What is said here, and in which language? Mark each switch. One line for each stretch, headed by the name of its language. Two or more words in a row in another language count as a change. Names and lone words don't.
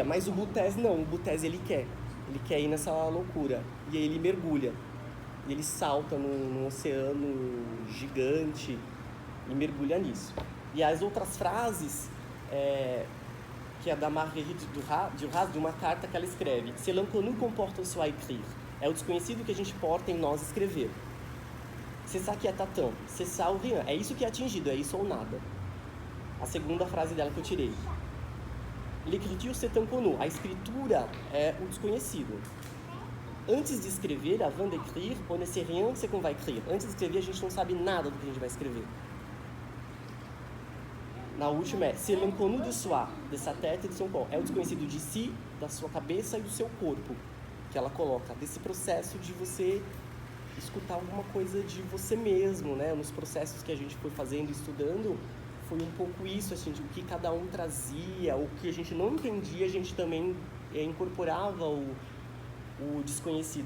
Portuguese: Mas o Boutesse não, o Boutesse ele quer ir nessa loucura. E aí ele mergulha. E ele salta num oceano gigante e mergulha nisso. E as outras frases, que é da Marguerite Duras, de uma carta que ela escreve:
French: C'est l'inconnu qu'on porte en soi écrire.
Portuguese: É o desconhecido que a gente porta em nós escrever.
French: C'est ça qui est atteint, c'est ça ou rien.
Portuguese: É isso que é atingido, é isso ou nada. A segunda frase dela que eu tirei.
French: L'écriture c'est inconnu.
Portuguese: A escritura é o desconhecido. Antes de escrever,
French: avant d'écrire, on ne sait rien ce qu'on va écrire.
Portuguese: Antes de escrever, a gente não sabe nada do que a gente vai escrever. Na última
French: c'est l'inconnu de soi, de sa tête e de son corps.
Portuguese: É o desconhecido de si, da sua cabeça e do seu corpo, que ela coloca. Desse processo de você escutar alguma coisa de você mesmo, né? Nos processos que a gente foi fazendo, estudando, foi um pouco isso, assim, de o que cada um trazia, o que a gente não entendia, a gente também incorporava o desconhecido.